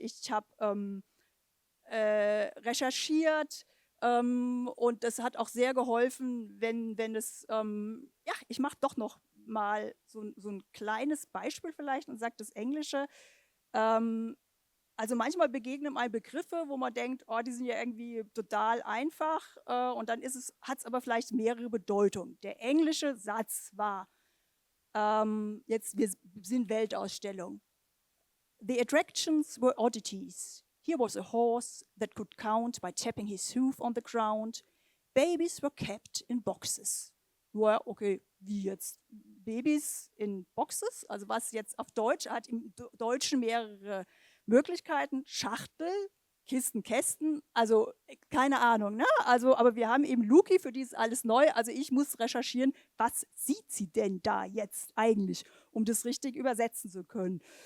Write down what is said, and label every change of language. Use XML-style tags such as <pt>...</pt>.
<de>Ich habe recherchiert und das hat auch sehr geholfen, wenn es, ich mache doch noch mal so ein kleines Beispiel vielleicht und sage das Englische. Also manchmal begegnen einem Begriffe, wo man denkt, oh, die sind ja irgendwie total einfach und dann hat es aber vielleicht mehrere Bedeutungen. Der englische Satz war, wir sind Weltausstellung.</de> <en>The attractions were oddities. Here was a horse that could count by tapping his hoof on the ground. Babies were kept in boxes.</en> <de>Ja, okay, wie jetzt? Babys in Boxes? Also was jetzt auf Deutsch hat im Deutschen mehrere Möglichkeiten. Schachtel, Kisten, Kästen, also keine Ahnung. Ne? Also, aber wir haben eben Luki, für die ist alles neu. Also ich muss recherchieren, was sieht sie denn da jetzt eigentlich, um das richtig übersetzen zu können.</de>